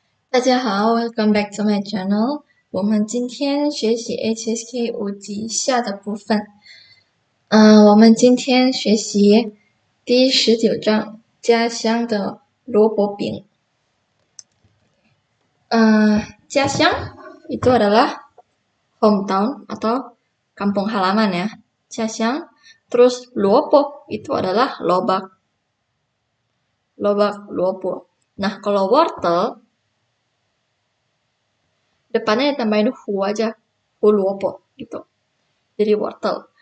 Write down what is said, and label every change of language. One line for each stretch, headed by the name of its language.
Chinese: 大家好，
English: Welcome back to my channel。
Chinese: 我们今天学习 HSK 5级下的部分。我们今天学习第19章家乡的萝卜饼。
Indonesian: 家乡itu adalah hometown atau kampung halaman ya, jia Terus luopo itu adalah lobak, luopo. Nah, kalau wortel depannya ditambahin hu aja, hu luopo gitu. Jadi wortel.